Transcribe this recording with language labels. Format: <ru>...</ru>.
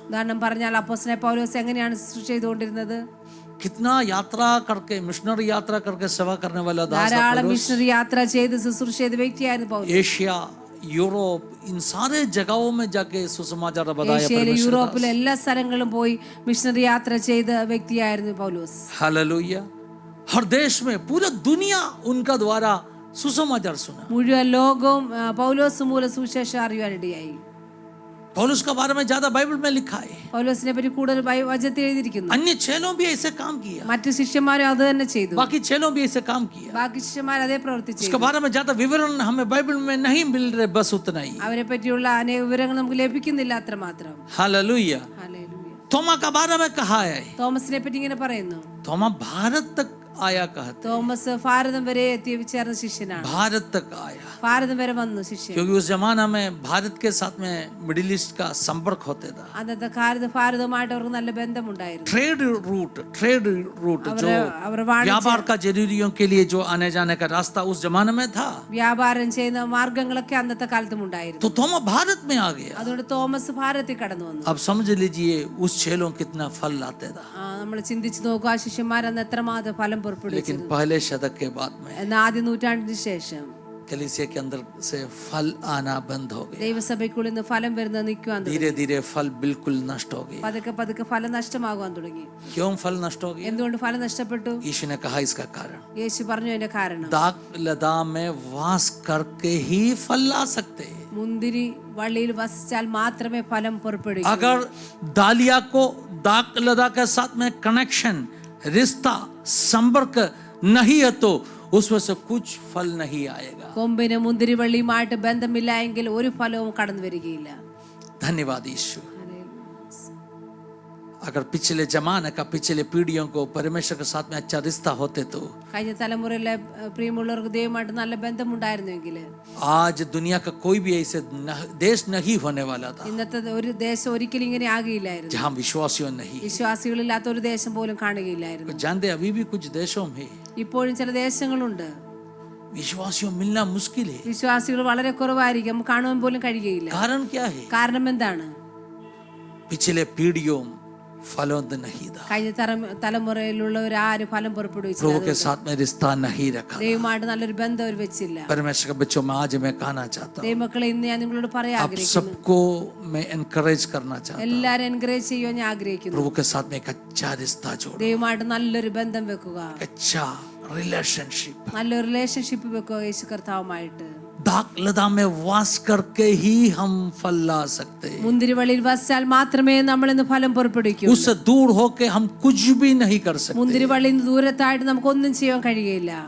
<ml>ഉദാഹരണം പറഞ്ഞാൽ അപ്പോസ്തലനായ പൗലോസ് എങ്ങനെയാണ് ശുശ്രൂഷ ചെയ്തുകൊണ്ടിരുന്നത്?</ml> <hi>कितना यात्रा करके मिशनरी यात्रा करके सेवा करने वाला दास था</hi> <ml>ധാരാളം</ml> <hi>पौलुस.</hi> <ml>മിഷണറി യാത്ര ചെയ്ത് ശുശ്രൂഷ ചെയ്ത വ്യക്തിയായിരുന്നു പൗലോസ്.</ml> <hi>एशिया यूरोप इन सारे जगहों में जाके सुसमाचार बताया</hi> <ml>ഏഷ്യയിലെ</ml> <hi>परमेश्वर</hi> <ml>യൂറോപ്പിലെ എല്ലാ സ്ഥലങ്ങളിലും പോയി മിഷണറി യാത്ര ചെയ്ത വ്യക്തിയായിരുന്നു പൗലോസ്. हालेलुया.</ml> <hi>हर देश में पूरा दुनिया उनका द्वारा सुसमाचार सुना.</hi> <ml>മുഴുവൻ ലോകവും പൗലോസ് മൂലം സുവിശേഷം അറിയാനിടയായി.</ml> <hi>पौलुस का बारे में ज्यादा बाइबल में लिखा है.</hi> <ml>പൗലോസിനെ പറ്റി കൂടുതൽ വചനത്തിൽ എഴുതിയിരിക്കുന്നു.</ml> <hi>अन्य चेलों भी ऐसे काम किया.</hi> <ml>മറ്റു ശിഷ്യന്മാരും അത് തന്നെ ചെയ്തു.</ml> <hi>बाकी चेलों भी ऐसे काम किया.</hi> <ml>ബാക്കി ശിഷ്യന്മാർ അതേ പ്രവൃത്തി ചെയ്തു.</ml> <hi>उसके बारे में ज्यादा विवरण हमें बाइबल में नहीं मिल रहे, बस उतना ही.</hi> <ml>അവരെ പറ്റിയുള്ള അനേക വിവരങ്ങൾ നമുക്ക് ലഭിക്കുന്നില്ല, അത്രമാത്രം. हालेलुया. ഹല്ലേലൂയ.</ml> <hi>थोमा का बारे में कहा है.</hi> <ml>തോമസിനെ പറ്റി ഇങ്ങനെ പറയുന്നു.</ml> <hi>थोमा भारत तक आया कहते.</hi> <ml>തോമസ് ഭാരതം വരെ ചേർന്ന ശിഷ്യനാണ്.</ml> <hi>भारत तक आया</hi> <ml>ഭാരതം വരെ വന്നു ശിഷ്യൻ.</ml> <hi>क्योंकि उस जमाना में भारत के साथ में मिडिल ईस्ट का संपर्क होते था.</hi> <ml>അന്നത്തെ കാലത്ത് ഭാരതവുമായിട്ട് അവർക്ക് നല്ല ബന്ധമുണ്ടായിരുന്നു.</ml> <hi>ट्रेड रूट जो</hi> <ml>അവർ</ml> <hi>व्यापार का जरूरियों के लिए जो आने जाने का रास्ता उस जमाने में था.</hi> <ml>വ്യാപാരം ചെയ്യുന്ന മാർഗങ്ങളൊക്കെ അന്നത്തെ കാലത്തും ഉണ്ടായിരുന്നു.</ml> <hi>तो थोमा भारत में आ गया.</hi> <ml>അതുകൊണ്ട് തോമസ് ഭാരതത്തിൽ കടന്നു വന്നു.</ml> <hi>अब समझ लीजिए उस चेलों कितना फल लाते था.</hi> <ml>നമ്മൾ ചിന്തിച്ചു നോക്കുക, ആ ശിഷ്യന്മാർ അന്ന് എത്രമാത്രം ഫലം പുറപ്പെടുവിച്ചു.</ml> <hi>लेकिन पहले शतक के बाद में</hi> <ml>എന്നാൽ ആദ്യ നൂറ്റാണ്ടിന് ശേഷം</ml> <hi>कलीसिया के अंदर से फल आना बंद हो गया.</hi> <ml>ദൈവസഭയ്ക്കുള്ളിൽ നിന്ന് ഫലം വരുന്നത് നിൽക്കുവാൻ തുടങ്ങി.</ml> <hi>धीरे धीरे फल बिल्कुल नष्ट हो गए.</hi> <ml>പതുക്കെ പതുക്കെ ഫലം നഷ്ടമാകുവാൻ തുടങ്ങി.</ml> <hi>क्यों फल नष्ट हो गए?</hi> <ml>എന്തുകൊണ്ട് ഫലം നഷ്ടപ്പെട്ടു?</ml> <hi>यीशु ने कहा इसका कारण</hi> <ml>യേശു പറഞ്ഞു അതിന്റെ കാരണം.</ml> <hi>दाग लदा में वास करके ही फल ला सकते हैं.</hi> <ml>മുന്തിരി വള്ളിയിൽ വസിച്ചാൽ മാത്രമേ ഫലം പുറപ്പെടുവിക്കൂ.</ml> <hi>अगर दालिया को दाग लदा के साथ में कनेक्शन रिश्ता संपर्क नहीं है तो उसमें से कुछ फल नहीं आएगा.</hi> <ml>കൊമ്പിന് മുന്തിരി വള്ളിയുമായിട്ട് ബന്ധമില്ല എങ്കിൽ ഒരു ഫലവും കടന്നു വരികയില്ല.</ml> <hi>धन्यवाद यीशु. अगर पिछले जमाने का पिछले पीढ़ियों को परमेश्वर के साथ में अच्छा रिश्ता होते तो</hi> <ml>കഴിഞ്ഞ തലമുറയിലെ പ്രിയമുള്ളവർക്ക് ദൈവമായിട്ട് നല്ല ബന്ധമുണ്ടായിരുന്നെങ്കിൽ</ml> <hi>आज दुनिया का कोई भी ऐसे देश नहीं होने वाला था</hi> <ml>ഇന്നത്തെ ഒരു ദേശം ഒരിക്കലും ഇങ്ങനെ ആകില്ലായിരുന്നു.</ml> <hi>जहाँ विश्वासियों नहीं.</hi> <ml>വിശ്വാസികളില്ലാത്ത ഒരു ദേശം പോലും കാണുകയില്ലായിരുന്നു.</ml> <hi>जानते अभी भी कुछ देशों में</hi> <ml>ഇപ്പോഴും ചില ദേശങ്ങളുണ്ട്</ml> <hi>विश्वासियों मिलना मुश्किल है.</hi> <ml>വിശ്വാസികൾ വളരെ കുറവായിരിക്കും, നമുക്ക് കാണുവാൻ പോലും കഴിയുകയില്ല.</ml> <hi>कारण क्या है?</hi> <ml>കാരണം എന്താണ്?</ml> <hi>पिछले पीढ़ियों फलों नहीं था.</hi> <ml>കഴിഞ്ഞ തലമുറയിലുള്ളവർ ആരും ഫലം</ml> <hi>प्रभु</hi> <ml>പുറപ്പെടുവിച്ചില്ല.</ml> <hi>के साथ में रिश्ता नहीं रखा.</hi> <ml>ദൈവമായിട്ട് നല്ലൊരു ബന്ധം അവർ വെച്ചില്ല.</ml> <hi>परमेश्वर के बच्चों में आज मैं कहना चाहता हूँ,</hi> <ml>ദൈവമക്കളെ ഇന്ന് ഞാൻ നിങ്ങളോട് പറയാൻ</ml> <hi>आप</hi> <ml>ആഗ്രഹിക്കുന്നു.</ml> <hi>सबको मैं एनकरेज करना चाहता हूँ.</hi> <ml>എല്ലാരും എൻകറേജ് ചെയ്യുവാൻ ഞാൻ ആഗ്രഹിക്കുന്നു.</ml> <hi>प्रभु के साथ में एक अच्छा रिश्ता जोड़ो,</hi> <ml>ദൈവമായിട്ട് നല്ലൊരു ബന്ധം വെക്കുക,</ml> <hi>अच्छा रिलेशनशिप.</hi> <ml>നല്ലൊരു റിലേഷൻഷിപ്പ് വെക്കുക യേശു കർത്താവുമായിട്ട്.</ml> <hi>दाग लदा में वास करके ही हम फल ला सकते हैं.</hi> <ml>മുന്തിരിവള്ളിയിൽ വസിച്ചാൽ മാത്രമേ നമ്മൾ ഇന്ന് ഫലം പുറപ്പെടുവിക്കൂ.</ml> <hi>उससे दूर होके हम कुछ भी नहीं कर सकते.</hi> <ml>മുന്തിരിവള്ളിയിൽ നിന്ന് ദൂരത്തായിട്ട് നമുക്കൊന്നും ചെയ്യാൻ കഴിയുകയില്ല.</ml>